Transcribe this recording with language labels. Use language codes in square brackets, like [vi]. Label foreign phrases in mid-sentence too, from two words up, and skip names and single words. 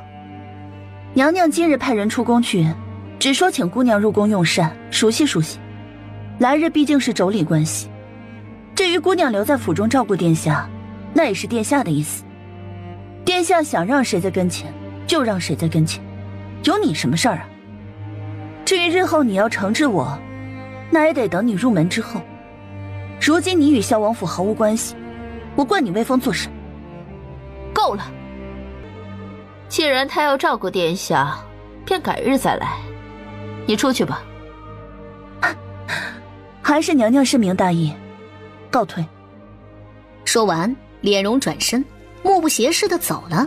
[zh] 娘娘今日派人出宮去，只說請姑娘入宮用膳，熟悉熟悉。來日畢竟是妯娌關係，至於姑娘留在府中照顧殿下，那也是殿下的意思。殿下想讓誰在跟前，就讓誰在跟前，有你什麼事兒啊？至於日後你要懲治我，那也得等你入門之後。如今你與蕭王府毫無關係，我冠你威風做甚？夠了！既然他要照顧殿下，便改日再來。你出去吧。還是娘娘深明大義，告退。說完，臉容轉身，目不斜視地走了。